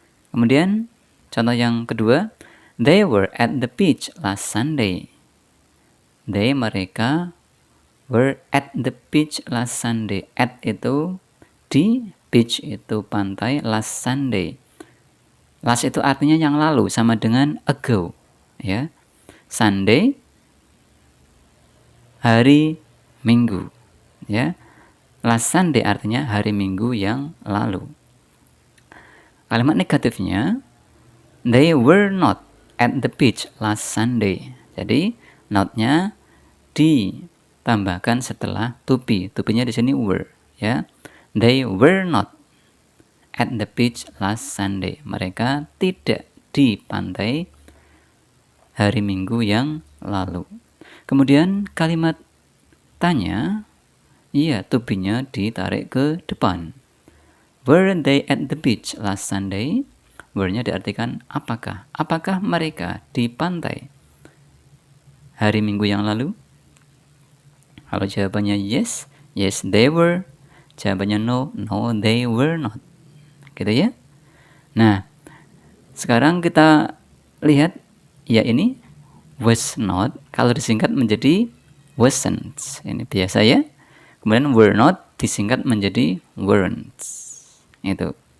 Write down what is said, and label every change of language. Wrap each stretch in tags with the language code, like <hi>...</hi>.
<id>Kemudian contoh yang kedua,</id> <en>they were at the beach last Sunday. They,</en> <id>mereka,</id> <en>were at the beach last Sunday.</en> <id>At itu di, beach itu pantai, last Sunday. Last itu artinya yang lalu, sama dengan ago, ya. Sunday, hari Minggu, ya. Last Sunday artinya hari Minggu yang lalu. Kalimat negatifnya,</id> <en>they were not at the beach last Sunday.</en> <id>Jadi not-nya ditambahkan setelah to be. To be-nya di sini were, ya.</id> <en>They were not at the beach last Sunday.</en> <id>Mereka tidak di pantai hari Minggu yang lalu. Kemudian kalimat tanya, iya, to be-nya ditarik ke depan.</id> <en>Were they at the beach last Sunday?</en> <id>Were-nya diartikan apakah? Apakah mereka di pantai hari Minggu yang lalu? Kalau jawabannya</id> <en>yes, yes they were.</en> <id>Jawabannya</id> <en>no, no they were not.</en> <id>Gitu ya. Nah, sekarang kita lihat ya ini was not, kalau disingkat menjadi wasn't. Ini biasa ya. Kemudian were not disingkat menjadi weren't. Itu.</id>